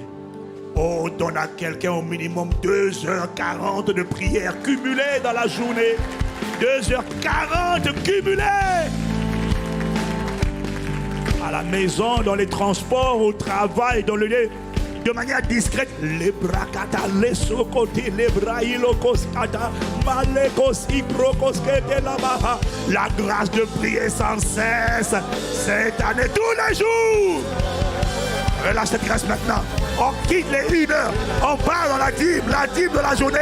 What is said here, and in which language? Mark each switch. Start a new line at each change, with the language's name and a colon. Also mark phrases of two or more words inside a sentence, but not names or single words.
French: Oh, donne à quelqu'un au minimum 2h40 de prière cumulée dans la journée. 2h40 cumulées. À la maison, dans les transports, au travail, dans le lieu, de manière discrète. Les brakata, les sokoti, les braïlokoskata, malekos ikrokoskete labaha. La grâce de prier sans cesse cette année, tous les jours. Relâche cette grâce maintenant. On quitte les 1 heure. On part dans la dîme de la journée.